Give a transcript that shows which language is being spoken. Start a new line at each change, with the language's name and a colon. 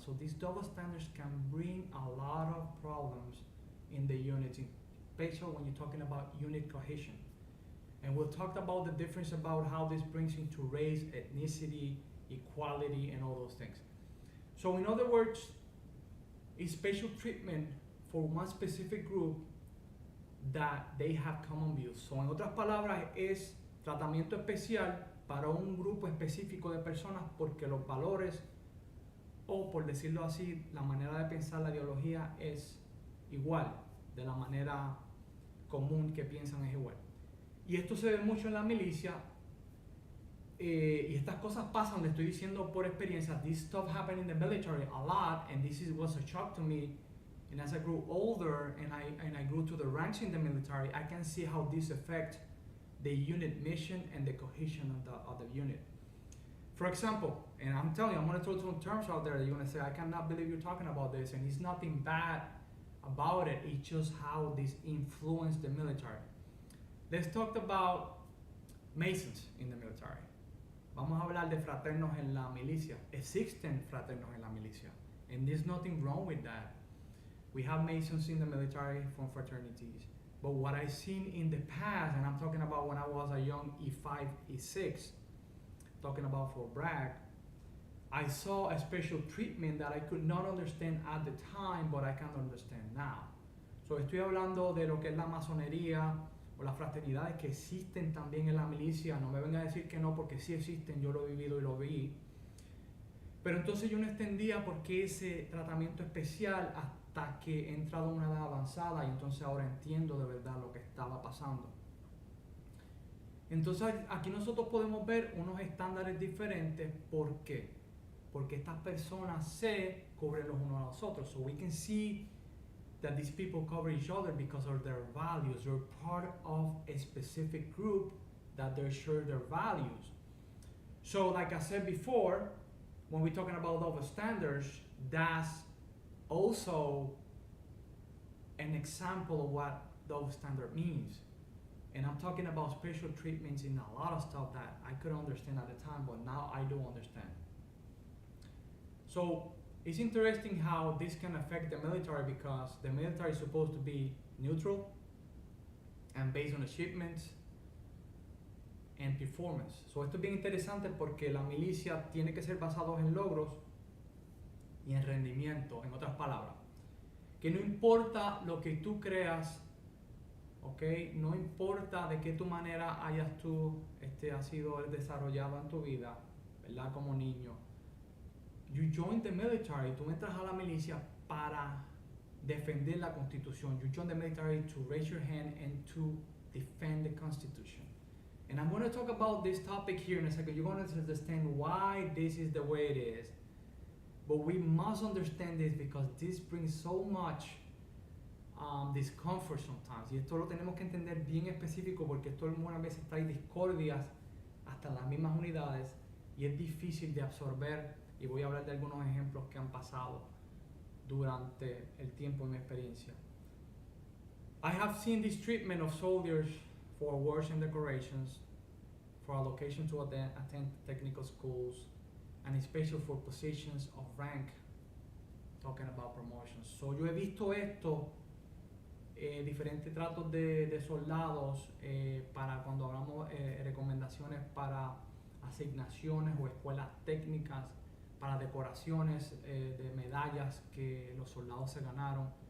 English: So these double standards can bring a lot of problems in the unit, especially when you're talking about unit cohesion. And we'll talk about the difference about how this brings into race, ethnicity, equality, and all those things. So in other words, it's special treatment for one specific group that they have common views.
Spanish: So en otras palabras, es tratamiento especial para un grupo específico de personas porque los valores, o por decirlo así, la manera de pensar, la ideología es igual, de la manera común que piensan es igual. Y esto se ve mucho en la milicia, y estas cosas pasan, le estoy diciendo por experiencia.
English: This stuff happened in the military a lot, and was a shock to me. And as I grew older and I grew to the ranks in the military, I can see how this affects the unit mission and the cohesion of the unit. For example, and I'm telling you, I'm going to throw some terms out there that you're going to say, I cannot believe you're talking about this, and it's nothing bad about it, it's just how this influenced the military. Let's talk about Masons in the military.
Spanish: Vamos a hablar de fraternos en la milicia. Existen fraternos en la milicia,
English: and there's nothing wrong with that. We have Masons in the military from fraternities. But what I've seen in the past, and I'm talking about when I was a young E5, E6, talking about Fort Bragg, I saw a special treatment that I could not understand at the time, but I can understand now.
Spanish: So estoy hablando de lo que es la masonería o las fraternidades que existen también en la milicia. No me vengan a decir que no, porque sí existen, yo lo he vivido y lo vi. Pero entonces yo no entendía por qué ese tratamiento especial hasta que he entrado a una edad avanzada, y entonces ahora entiendo de verdad lo que estaba pasando. Entonces aquí nosotros podemos ver unos estándares diferentes. ¿Por qué? Porque estas personas se cubren los unos a los otros.
English: So we can see that these people cover each other because of their values. They're part of a specific group that they share their values. So like I said before, when we're talking about double standards, that's also an example of what double standard means. And I'm talking about special treatments in a lot of stuff that I couldn't understand at the time, but now I do understand. So it's interesting how this can affect the military, because the military is supposed to be neutral and based on achievements and performance.
Spanish: So esto es bien interesante porque la milicia tiene que ser basado en logros y en rendimiento, en otras palabras. Que no importa lo que tú creas, ¿ok? No importa de qué tu manera hayas tú has sido desarrollado en tu vida, ¿verdad? Como niño.
English: You join the military,
Spanish: tú entras a la milicia para defender la Constitución.
English: You join the military to raise your hand and to defend the Constitution. And I'm going to talk about this topic here in a second. You're going to understand why this is the way it is. But we must understand this because this brings so much discomfort sometimes.
Spanish: Y esto lo tenemos que entender bien específico, porque esto algunas veces trae discordias hasta en las mismas unidades. y es difícil de absorber, y voy a hablar de algunos ejemplos que han pasado durante el tiempo en mi experiencia.
English: I have seen this treatment of soldiers for awards and decorations, for allocation to attend technical schools, and especially for positions of rank, talking about promotions.
Spanish: So yo he visto esto, diferentes tratos de soldados para cuando hablamos recomendaciones para asignaciones o escuelas técnicas, para decoraciones de medallas que los soldados se ganaron.